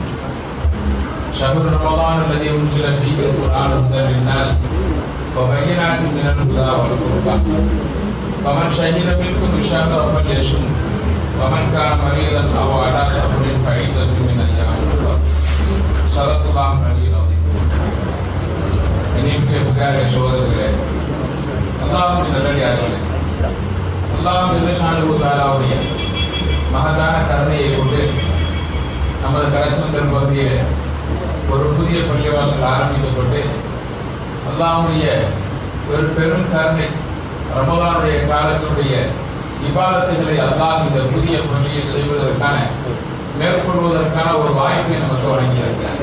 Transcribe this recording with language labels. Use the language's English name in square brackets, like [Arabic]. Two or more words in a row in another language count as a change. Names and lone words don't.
[Arabic] شهر رمضان الذي أنزل فيه القرآن هدى للناس وبينات من الهدى والفرقان فمن شهد منكم الشهر فليصم ومن كان مريضا أو على سفر فعدة من أيام أخرى. صدق الله العلي العظيم. [Tamil] இனிய புகாரை சோதரிலே அல்லாஹ்வின் நல்லடியார்களே, [Arabic] الله جل شأنه [Tamil] தஆலாவுடைய மகத்தான கருணையை கொண்டு நமது கடைச்சந்தர் பகுதியில் ஒரு புதிய பள்ளிவாசல் ஆரம்பிக்கப்பட்டு அல்லாஹ்வுடைய ஒரு பெரும் கருணை ரமலானுடைய காலத்தினுடைய இபாதத்துகளை அல்லாஹ் இந்த புதிய பள்ளியில் செய்வதற்கான மேற்கொள்வதற்கான ஒரு வாய்ப்பை நமக்கு வழங்கியிருக்கிறார்.